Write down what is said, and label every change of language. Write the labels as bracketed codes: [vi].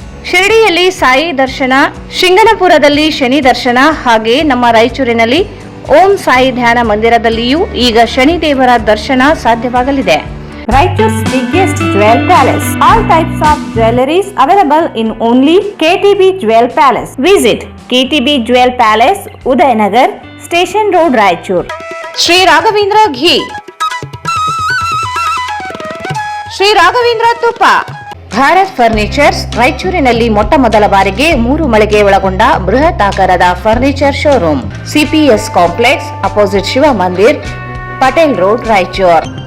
[kn] ಶಿರಡಿಯಲ್ಲಿ ಸಾಯಿ ದರ್ಶನ, ಶಿಂಗನಪುರದಲ್ಲಿ ಶನಿ ದರ್ಶನ, ಹಾಗೆ ನಮ್ಮ ರಾಯಚೂರಿನಲ್ಲಿ ಓಂ ಸಾಯಿ ಧ್ಯಾನ ಮಂದಿರದಲ್ಲಿಯೂ ಈಗ ಶನಿದೇವರ ದರ್ಶನ ಸಾಧ್ಯವಾಗಲಿದೆ. [en] Raichur's biggest jewel palace. All types of jewelries available in only KTB Jewel Palace. Visit KTB Jewel Palace, Udayanagar, Station Road, Raichur. Sri Raghavendra Ghee, Shri Raghavendra ತುಪ್ಪ. [kn] ಭಾರತ್ ಫರ್ನಿಚರ್ಸ್ ರಾಯಚೂರಿನಲ್ಲಿ ಮೊಟ್ಟ ಮೊದಲ ಬಾರಿಗೆ 3 ಮಳಿಗೆ ಒಳಗೊಂಡ ಬೃಹತ್ ಆಕಾರದ furniture showroom. [en] CPS complex, opposite Shiva Mandir, Patel road, Raichur.